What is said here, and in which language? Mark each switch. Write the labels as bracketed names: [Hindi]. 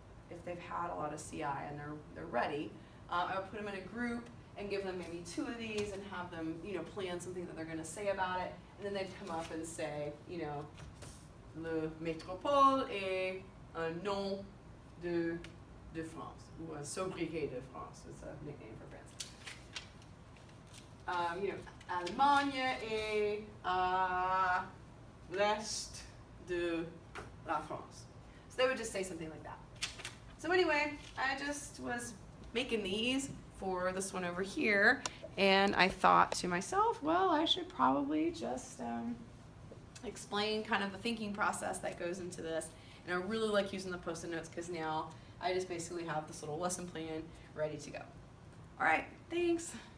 [English] if they've had a lot of CI and they're ready, I would put them in a group and give them maybe 2 of these and have them, plan something that they're going to say about it, and then they'd come up and say, [French] le métropole est un nom de France, ou un sobriquet de France. [English] It's a nickname for France. [French] Allemagne est à l'est de la France. [English] So they would just say something like that. So anyway, I just was making these for this one over here, and I thought to myself, well, I should probably just explain kind of the thinking process that goes into this. And I really like using the Post-it notes because now I just basically have this little lesson plan ready to go. All right, thanks.